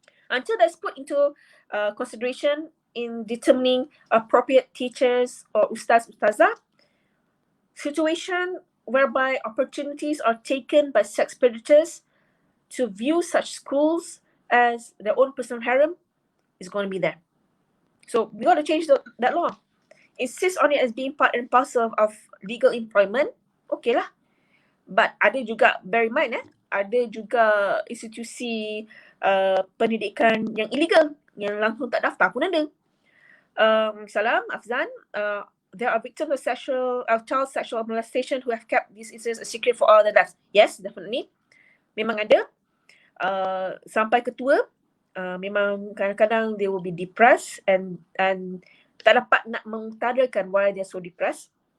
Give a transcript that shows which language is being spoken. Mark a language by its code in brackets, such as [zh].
[en] Until that's put into consideration in determining appropriate teachers or ustazah, situation whereby opportunities are taken by sex predators to view such schools as their own personal harem is going to be there. So we got to change that law. Insist on it as being part and parcel of legal employment. [ms] Okay lah. But ada juga, [en] bear in mind [ms] ada juga institusi pendidikan yang illegal, yang langsung tak daftar pun ada. [en] Salam, Afzan, there are victims of child sexual molestation who have kept these incidents a secret for all their lives. Yes, definitely. [ms] Memang ada. Sampai ketua, memang kadang-kadang [en] they will be depressed and [ms] tak dapat nak mengutarakan [en] why they're so depressed.